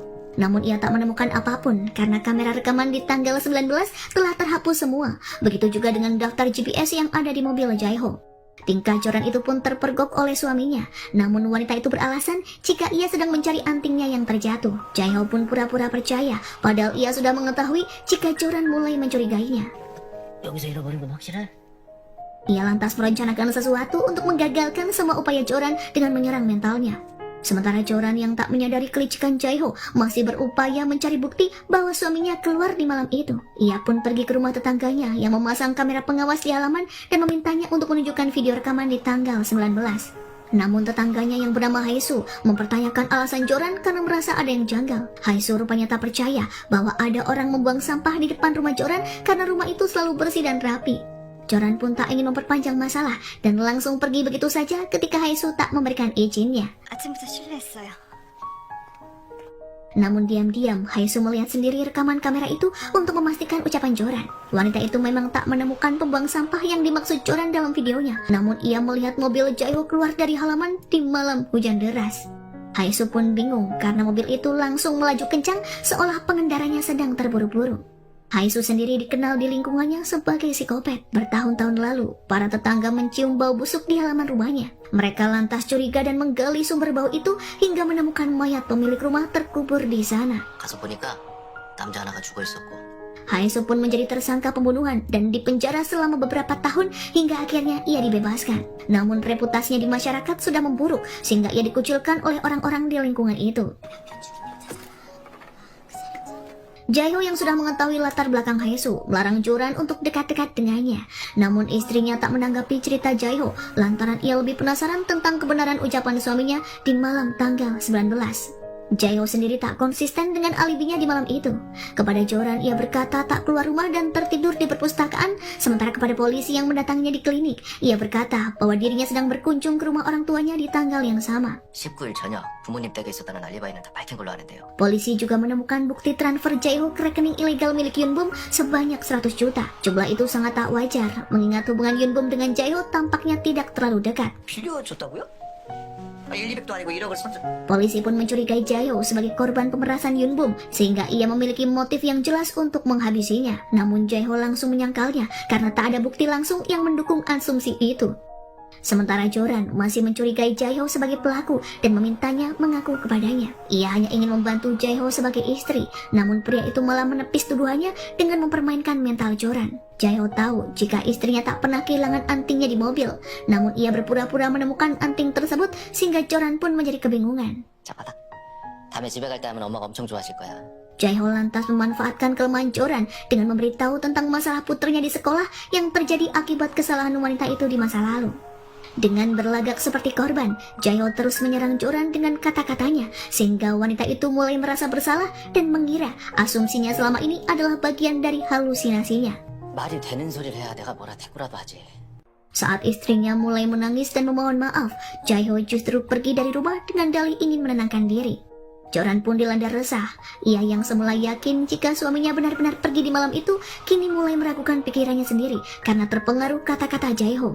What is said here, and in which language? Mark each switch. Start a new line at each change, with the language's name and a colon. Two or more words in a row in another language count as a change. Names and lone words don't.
Indonesian: Namun ia tak menemukan apapun karena kamera rekaman di tanggal 19 telah terhapus semua. Begitu juga dengan daftar GPS yang ada di mobil Jae-ho. Tingkah Joran itu pun terpergok oleh suaminya, namun wanita itu beralasan jika ia sedang mencari antingnya yang terjatuh. Jae-ho pun pura-pura percaya, padahal ia sudah mengetahui jika Joran mulai mencurigainya.
Korean: 여기서 잃어버린 건 확실해?
Indonesian: Ia lantas merencanakan sesuatu untuk menggagalkan semua upaya Joran dengan menyerang mentalnya. Sementara Joran yang tak menyadari kelicikan Jae-ho masih berupaya mencari bukti bahwa suaminya keluar di malam itu. Ia pun pergi ke rumah tetangganya yang memasang kamera pengawas di halaman dan memintanya untuk menunjukkan video rekaman di tanggal 19. Namun tetangganya yang bernama Haesu mempertanyakan alasan Joran karena merasa ada yang janggal. Haesu rupanya tak percaya bahwa ada orang membuang sampah di depan rumah Joran karena rumah itu selalu bersih dan rapi. Joran pun tak ingin memperpanjang masalah dan langsung pergi begitu saja ketika Haesu tak memberikan izinnya.
Korean: 아침부터 실례했어요.
Indonesian: Namun diam-diam Haesu melihat sendiri rekaman kamera itu untuk memastikan ucapan Joran. Wanita itu memang tak menemukan pembuang sampah yang dimaksud Joran dalam videonya. Namun ia melihat mobil Jae-ho keluar dari halaman di malam hujan deras. Haesu pun bingung karena mobil itu langsung melaju kencang seolah pengendaranya sedang terburu-buru. Haesu sendiri dikenal di lingkungannya sebagai psikopat. Bertahun-tahun lalu, para tetangga mencium bau busuk di halaman rumahnya. Mereka lantas curiga dan menggali sumber bau itu hingga menemukan mayat pemilik rumah terkubur di sana.
Korean: 가서 보니까 남자 하나가 죽어 있었고.
Indonesian: Haesu pun menjadi tersangka pembunuhan dan dipenjara selama beberapa tahun hingga akhirnya ia dibebaskan. Namun reputasinya di masyarakat sudah memburuk sehingga ia dikucilkan oleh orang-orang di lingkungan itu. Jae-ho yang sudah mengetahui latar belakang Haesu melarang Joran untuk dekat-dekat dengannya. Namun istrinya tak menanggapi cerita Jae-ho lantaran ia lebih penasaran tentang kebenaran ucapan suaminya di malam tanggal 19. Jae-ho sendiri tak konsisten dengan alibinya di malam itu. Kepada Joran ia berkata tak keluar rumah dan tertidur di perpustakaan, sementara kepada polisi yang mendatanginya di klinik, ia berkata bahwa dirinya sedang berkunjung ke rumah orang tuanya di tanggal yang sama.
Korean: 19일 저녁 부모님 댁에 있었다는 알리바이는 다 밝힌 걸로 아는데요.
Indonesian: Polisi juga menemukan bukti transfer Jae-ho ke rekening ilegal milik Yunbum sebanyak 100 juta. Jumlah itu sangat tak wajar, mengingat hubungan Yunbum dengan Jae-ho tampaknya tidak terlalu dekat.
Korean: 빌려줬다고요? 1, 200도 아니고 1억을 선뜻.
Indonesian: Polisi pun mencurigai Jae-ho sebagai korban pemerasan Yunbum, sehingga ia memiliki motif yang jelas untuk menghabisinya. Namun Jae-ho langsung menyangkalnya karena tak ada bukti langsung yang mendukung asumsi itu. Sementara Joran masih mencurigai Jae-ho sebagai pelaku dan memintanya mengaku kepadanya. Ia hanya ingin membantu Jae-ho sebagai istri, namun pria itu malah menepis tuduhannya dengan mempermainkan mental Joran. Jae-ho tahu jika istrinya tak pernah kehilangan antingnya di mobil, namun ia berpura-pura menemukan anting tersebut sehingga Joran pun menjadi kebingungan.
Korean: 자, 받아. 다음에 집에 갈 때 하면 엄마가 엄청 좋아하실 거야.
Indonesian: Jae-ho lantas memanfaatkan kelemahan Joran dengan memberitahu tentang masalah putrinya di sekolah yang terjadi akibat kesalahan wanita itu di masa lalu. Dengan berlagak seperti korban, Jae-ho terus menyerang Joran dengan kata-katanya sehingga wanita itu mulai merasa bersalah dan mengira asumsinya selama ini adalah bagian dari halusinasinya.
Korean: 말이 되는 소리를 해야 내가 뭐라 대꾸라도 하지.
Indonesian: Saat istrinya mulai menangis dan memohon maaf, Jae-ho justru pergi dari rumah dengan dalih ingin menenangkan diri. Joran pun dilanda resah. Ia yang semula yakin jika suaminya benar-benar pergi di malam itu, kini mulai meragukan pikirannya sendiri karena terpengaruh kata-kata Jae-ho.